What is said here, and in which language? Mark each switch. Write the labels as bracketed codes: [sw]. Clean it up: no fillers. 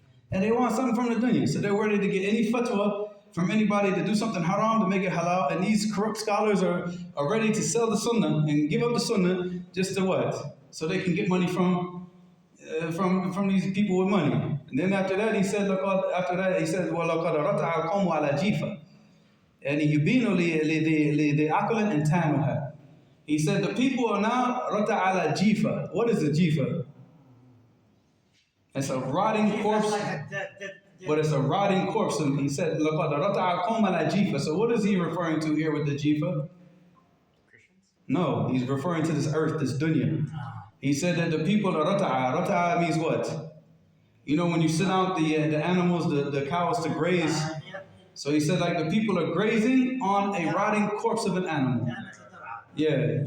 [en] And they want something from the dunya. So they're ready to get any fatwa from anybody to do something haram to make it halal. And these corrupt scholars are ready to sell the sunnah and give up the sunnah just to what? So they can get money from these people with money. And then after that, he said, [ar] وَلَقَدْ رَتَعَ الْقَوْمُ عَلَى جِيفَةٍ and يُبِينُ لِعَقْلٍ إِنْتَانُهَا. [en] He said, the people are now [ar] رَتَعَ عَلَى جِيفَةٍ. [en] What is a jifa? It's a rotting corpse, but it's a rotting corpse. And he said, [ar] لَقَدْ رَتَعَ الْقَوْمَ عَلَى جِيفَةٍ. [en] So what is he referring to here with the jifa? No, he's referring to this earth, this dunya. He said that the people are rata'a. Rata'a means what? You know, when you sit out the animals, the cows to graze. So he said like the people are grazing on a rotting corpse of an animal. Yeah.